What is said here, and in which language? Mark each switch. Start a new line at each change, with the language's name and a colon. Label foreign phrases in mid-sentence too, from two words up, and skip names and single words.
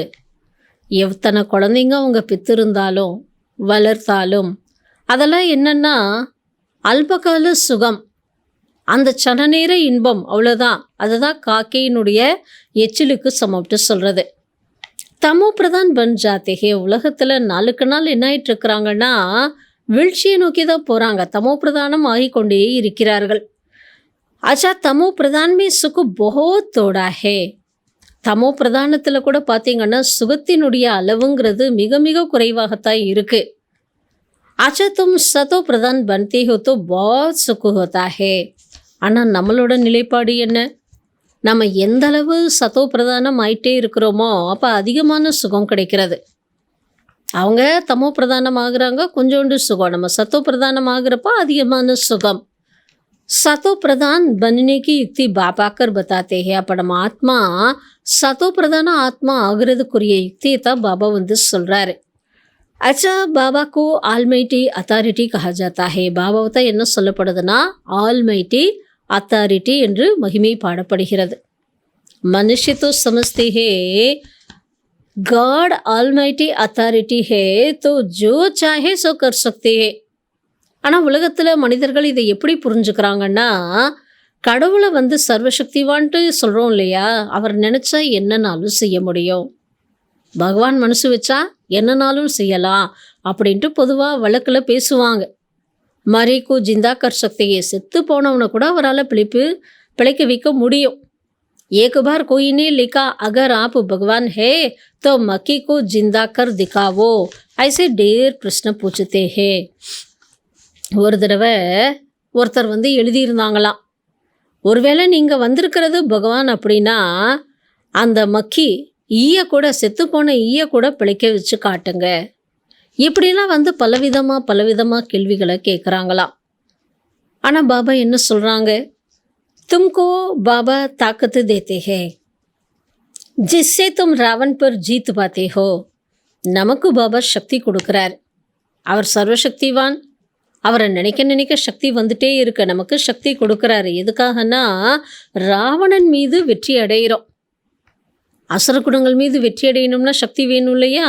Tamil: எத்தனை குழந்தைங்க அவங்க பெற்றிருந்தாலும் வளர்த்தாலும் அதெல்லாம் என்னென்னா அல்பகால சுகம், அந்த சனநேர இன்பம், அவ்வளோதான். அதுதான் காக்கையினுடைய எச்சிலுக்கு சமம்ட்டு சொல்கிறது.
Hindi: तमो प्रधान बन जातेके.
Tamil: உலகத்தில் நாளுக்கு நாள் என்ன ஆகிட்டு இருக்கிறாங்கன்னா வீழ்ச்சியை நோக்கி தான் போகிறாங்க, தமோ பிரதானம் ஆகிக்கொண்டே இருக்கிறார்கள்.
Hindi: अच्छा तमो प्रधान में सुख बहुत थोड़ा है.
Tamil: தமோ பிரதானத்தில் கூட பார்த்தீங்கன்னா சுகத்தினுடைய அளவுங்கிறது மிக மிக குறைவாகத்தான் இருக்குது.
Hindi: अच्छा तुम सतो प्रधान बनते हो तो बहुत सुख होता है.
Tamil: ஆனால் நம்மளோட நிலைப்பாடு என்ன? நம்ம எந்த அளவு சத்தோ பிரதானம் ஆயிட்டே இருக்கிறோமோ அப்போ அதிகமான சுகம் கிடைக்கிறது. அவங்க தமோ பிரதானமாகறாங்க, கொஞ்சோண்டு சுகம். நம்ம சத்தோ பிரதானமாகறப்போ அதிகமான சுகம்.
Hindi: सतो प्रधान बनने की युक्ति बाबा कर बताते हैं.
Tamil: அப்போ நம்ம ஆத்மா சத்தோ பிரதான ஆத்மா ஆகிறதுக்குரிய யுக்தியை தான் பாபா வந்து சொல்கிறாரு.
Hindi: अच्छा बाबा को
English: almighty authority
Hindi: कहा जाता है.
Tamil: பாபாவை தான் என்ன சொல்லப்படுதுன்னா
English: almighty authority
Tamil: என்று மகிமை பாடப்படுகிறது.
Hindi: मनुष्य तो समझते हैं
English: God almighty authority
Hindi: है तो जो चाहे सो कर सकते हैं.
Tamil: ஆனால் உலகத்தில் மனிதர்கள் இதை எப்படி புரிஞ்சுக்கிறாங்கன்னா, கடவுளை வந்து சர்வசக்திவான்ட்டு சொல்கிறோம் இல்லையா, அவர் நினச்சா என்னன்னாலும் செய்ய முடியும், பகவான் மனசு வச்சா என்னன்னாலும் செய்யலாம் அப்படின்ட்டு பொதுவாக வழக்கில் பேசுவாங்க.
Hindi: मरी को जिंदा कर सकते,
Tamil: செத்து போனவனை கூட அவரால் பிழைக்க வைக்க முடியும்.
Hindi: एक बार कोई ने लिखा अगर आप भगवान है तो मक्की को जिंदा कर दिखाओ. ऐसे ढेर प्रश्न पूछते हैं.
Tamil: ஒரு தடவை ஒருத்தர் வந்து எழுதியிருந்தாங்களாம், ஒருவேளை நீங்கள் வந்திருக்கிறது பகவான் அப்படின்னா அந்த மக்கி ஈய கூட, செத்துப்போன ஈய கூட பிழைக்க வச்சு காட்டுங்க. இப்படிலாம் வந்து பலவிதமாக கேள்விகளை கேட்குறாங்களாம். ஆனால் பாபா என்ன சொல்கிறாங்க,
Hindi: तुमको बाबा ताकत देते हैं जिससे तुम रावण पर जीत पाते हो.
Tamil: நமக்கு பாபா சக்தி கொடுக்குறார். அவர் சர்வசக்திவான். அவரை நினைக்க சக்தி வந்துட்டே இருக்க நமக்கு சக்தி கொடுக்குறாரு. எதுக்காகனா ராவணன் மீது வெற்றி அடைகிறோம். அசுரகுணங்கள் மீது வெற்றி அடையணும்னா சக்தி வேணும் இல்லையா.